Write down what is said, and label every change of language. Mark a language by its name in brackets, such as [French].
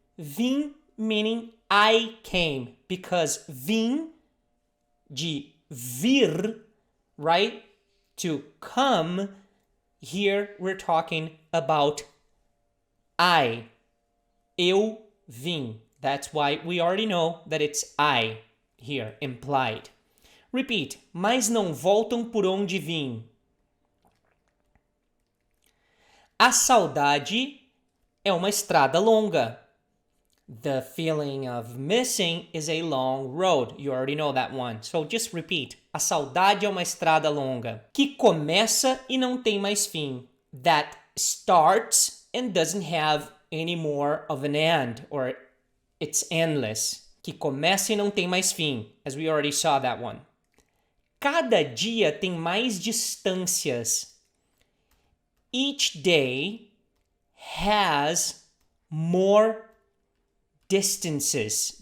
[English] Vim meaning I came, because vim, [Portuguese] de vir, [English] right? To come, here we're talking about I. [Portuguese] Eu vim. [English] That's why we already know that it's I here, implied. Repeat. [Portuguese] Mas não voltam por onde vim. A saudade é uma estrada longa. [English] The feeling of missing is a long road. You already know that one. So just repeat. [Portuguese] A saudade é uma estrada longa. Que começa e não tem mais fim. [English] That starts and doesn't have any more of an end, or it's endless. [Portuguese] Que começa e não tem mais fim, [English] as we already saw that one. [Portuguese] Cada dia tem mais distâncias. [English] Each day has more distances.